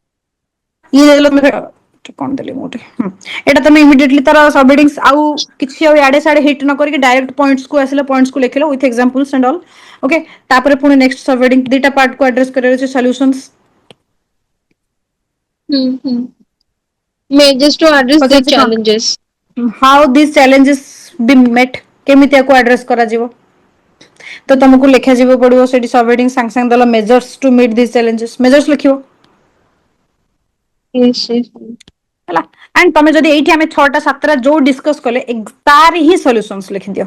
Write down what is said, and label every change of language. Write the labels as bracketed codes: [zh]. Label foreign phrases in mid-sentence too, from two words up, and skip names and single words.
[or] କଣ ଦେଲି ମୁଁ ଗୋଟେ, ଏଇଟା ତମେ ଇମିଡିଏଟଲି ତାର ସବହେଡିଙ୍ଗ୍ସ ଆଉ କିଛି ଆଉ ଇଆଡେ ସିଆଡେ ହିଟ୍ ନ କରିକି ଡାଇରେକ୍ଟ ପଏଣ୍ଟସକୁ ଆସିଲେ ପଏଣ୍ଟସକୁ ଲେଖିଲ [en] with examples and all. [or] ଓକେ, ତାପରେ ପୁଣି [en] next subheading [or] ଦିଟା ପାର୍ଟକୁ ଆଡ୍ରେସ କରିବାର ଅଛି, ସଲ୍ୟୁସନ୍ସ। [en] ହୁଁ measures to address the [or] ପଚାରୁଛି କଣ? [en] challenges। how this challenges be met, [or] କେମିତି ଆକୁ ଆଡ୍ରେସ କରାଯିବ? ତ ତମକୁ ଲେଖାଯିବ ପଡିବ ସେଠି ସବହେଡିଙ୍ଗ ସାଙ୍ଗେ ସାଙ୍ଗେ ଦେଲ [en] measures to meet this challenges, [or] ମେଜର୍ସ ଲେଖିବ। [en] yes yes [or] ହେଲା। ଆଣ୍ଡ ତମେ ଯଦି ଏଇଠି ଆମେ 6ଟା 7ଟା ଯୋଉ ଡିସକସ କଲେ ତାର ହିଁ ସଲ୍ୟୁସନ୍ସ ଲେଖିଦିଅ।